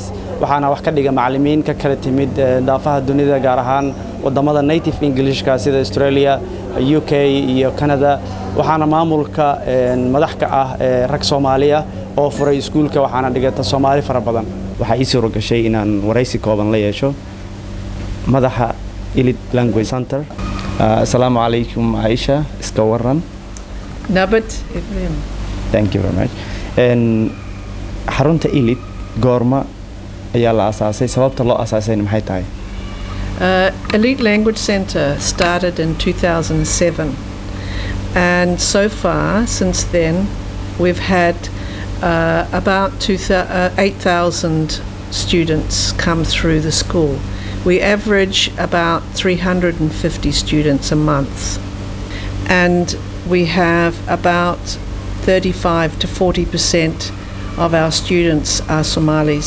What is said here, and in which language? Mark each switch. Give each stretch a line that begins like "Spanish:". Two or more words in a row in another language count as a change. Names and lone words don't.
Somali: waxaana wax ka dhiga macallimiin ka kala timid daafaha dunida gaar ahaan wadamada
English: native Englishka
Somali: sida Australia, UK iyo Canada. waxaana maamulka madax ka ah rag Soomaaliya oo furay iskuulka waxaana dhigata Soomaali fara badan. waxa ii soo rogashay inaan waraysi kooban la yeesho madaxa Elit Language Center.
Arabic: السلام عليكم Aisha,
Somali: iska waran. Nabad.
English: Thank you very much.
Somali: Xarunta Elit goorma ayaa la asaasay, sababta loo asaasayna maxay tahay?
English: Elit Language Center started in 2007, and so far since then we've had about 8,000 students come through the school. We average about 350 students a month, and we have about 35 to 40% of our students are Somalis.